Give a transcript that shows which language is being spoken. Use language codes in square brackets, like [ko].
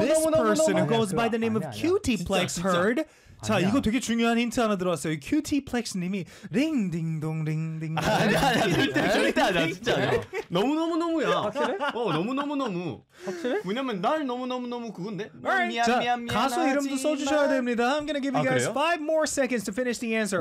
[en] This person who goes by the name of Cutie Plex heard. [ko] 자, 이거 되게 중요한 힌트 하나 들어왔어요. Cutie Plex 님이 링 딩동 링 딩. 아니야, 절대 절대 아니야, 진짜 아니야. 너무 너무 너무야. 확실해? 어, 너무 너무 너무. 확실해? 왜냐면 날 너무 너무 너무 그건데. 자, 가수 이름도 써주셔야 됩니다. [en] I'm gonna give you guys 5 more seconds to finish the answer.